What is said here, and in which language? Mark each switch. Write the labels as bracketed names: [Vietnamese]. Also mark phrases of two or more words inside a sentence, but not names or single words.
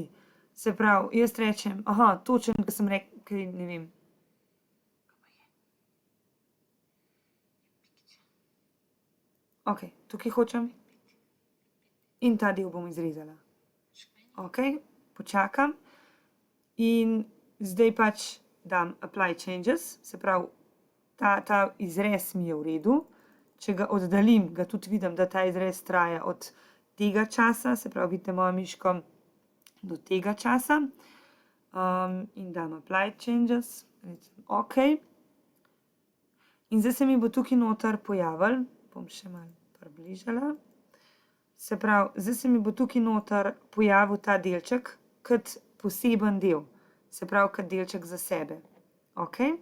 [Slovenian] Se pravi, jaz rečem, aha, točen, ko sem rekel, ne vem. Ok, tukaj hočem. In ta del bom izrezala. Ok, počakam. In zdaj pač dam [English] apply changes, [Slovenian] se pravi, ta izrez mi je v redu. Če ga oddaljim, ga tudi vidim, da ta izrez traja od tega časa, se pravi, vidite mojo miško do tega časa. In dam [English] apply changes, [Slovenian] recimo ok. In zdaj se mi bo tukaj noter pojavil, bom še malo približala. Se pravi, zdaj se mi bo tukaj noter pojavil ta delček kot poseben del, se pravi, kot delček za sebe. Ok.